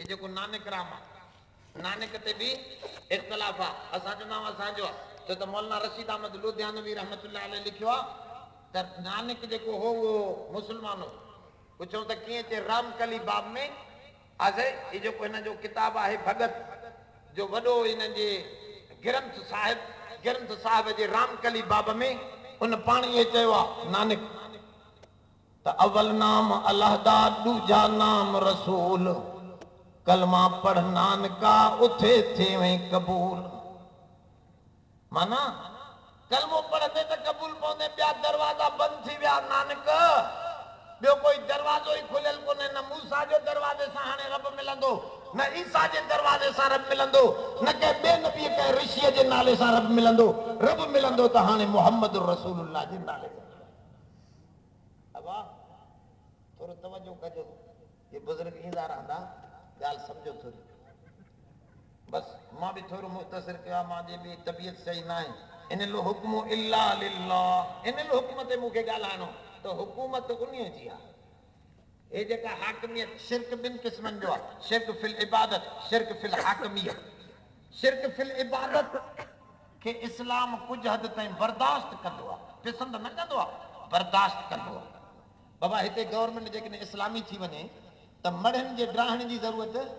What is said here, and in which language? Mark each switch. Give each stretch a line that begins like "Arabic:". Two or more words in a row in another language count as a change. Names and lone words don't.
Sindhi: जेको नानक राम आहे नानक ते बि इख़्तिलाफ़ आहे असां चवंदा आहियूं असांजो आहे छो त मौलाना रशीद अहमद लुधियानवी
Arabic: رحمة الله عليه
Sindhi: लिखियो आहे त नानक जेको हो उहो मुस्लमान हो पुछूं त कीअं चए रामकली बाब में आहे ही जेको हिन जो किताब आहे भगत जो वॾो हिन जे ग्रंथ साहिब जे रामकली बाब में उन पाणीअ चयो आहे नानक त
Punjabi: ਅੱਵਲ ਨਾਮ ਅੱਲਾਹ ਦਾ ਦੂਜਾ ਨਾਮ ਰਸੂਲ ਕਲਮਾ ਪੜ੍ਹ ਨਾਨਕਾ ਉੱਥੇ ਥੇ ਕਬੂਲ
Sindhi: माना कलमो पढ़ंदे त कबूल पवंदे ॿिया दरवाज़ा बंदि थी विया नानक ॿियो कोई दरवाज़ो ई खुलियल कोन्हे न मूसा जो दरवाज़े सां हाणे रब मिलंदो न ईसा जे दरवाज़े सां रब मिलंदो न कंहिं ॿिए नबीअ कंहिं ऋषीअ जे नाले सां रब मिलंदो त हाणे मोहम्मद रसूलुल्लाह जे नाले सां अबा थोरो तवजो कजो ये बुज़ुर्ग ईंदा रहंदा ॻाल्हि सम्झो थोरी बसि मां बि थोरो मुख़्तसिर कयो मां जे बि तबियत सही न आहे
Arabic: إن الحكم إلا لله
Sindhi: इन हुक्म ते मूंखे ॻाल्हाइणो त हुकूमत उन्हीअ जी आहे हे जेका हाकमियत शिरक ॿिनि क़िस्मनि जो आहे
Arabic: شرك في العبادة شرك في الحاكمية شرك في العبادة
Sindhi: खे इस्लाम कुझु हद ताईं बर्दाश्त कंदो आहे पसंदि न कंदो आहे बर्दाश्त कंदो आहे बाबा हिते गवर्नमेंट जेकॾहिं इस्लामी थी वञे त मड़ियुनि जे ड्राहण जी ज़रूरत